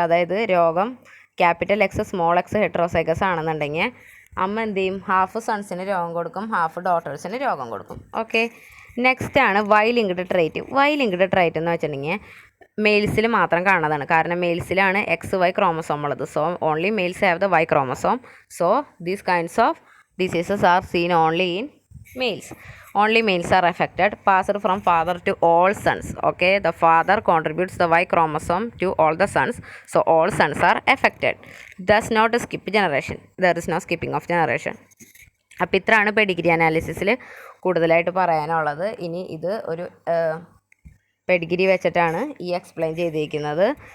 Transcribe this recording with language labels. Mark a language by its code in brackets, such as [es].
[ml] അതായത് രോഗം capital X small X heterozygous ആണെന്നുണ്ടെങ്കിൽ അമ്മ എന്ത് ചെയ്യും, ഹാഫ് സൺസിന് രോഗം കൊടുക്കും, ഹാഫ് ഡോട്ടേഴ്സിന് രോഗം കൊടുക്കും. ഓക്കെ. നെക്സ്റ്റ് ആണ് Y linked trait. Y linked trait എന്ന് വെച്ചിട്ടുണ്ടെങ്കിൽ മെയിൽസിൽ മാത്രം കാണുന്നതാണ്. കാരണം മെയിൽസിലാണ് XY ക്രോമസോം ഉള്ളത്. [en] So only males have the Y chromosome. So these kinds of diseases are seen only in males. Only males are affected. Passed from father to all sons. Okay, the father contributes the Y chromosome to all the sons. So all sons are affected. Thus not a skip generation. There is no skipping of generation. [ml] അപ്പോൾ ഇത്രയാണ് Pedigree അനാലിസിസിൽ കൂടുതലായിട്ട് പറയാനുള്ളത്. ഇനി ഇത് ഒരു Pedigree വെച്ചിട്ടാണ് ഈ explain ചെയ്തിരിക്കുന്നത്.